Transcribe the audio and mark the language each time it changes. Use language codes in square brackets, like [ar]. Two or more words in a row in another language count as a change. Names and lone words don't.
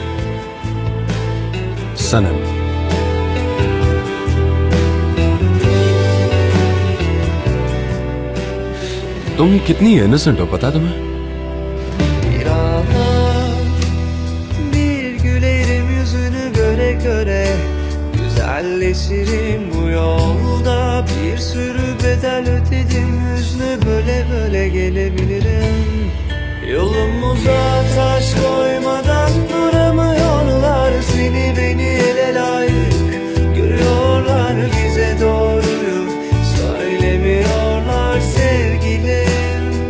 [ur] सनम। تم کتنی انوسینٹ ہو، پتا ہے تمہیں? [tr] Bir an bir gülerim yüzünü göre göre, güzelleşirim bu yolda. Bir sürü bedel ödedim, hüznü böle böle gelebilirim. Yolumuza taş koymadan duramıyorlar, seni beni ele layık görüyorlar, bize doğruyu söylemiyorlar sevgilim.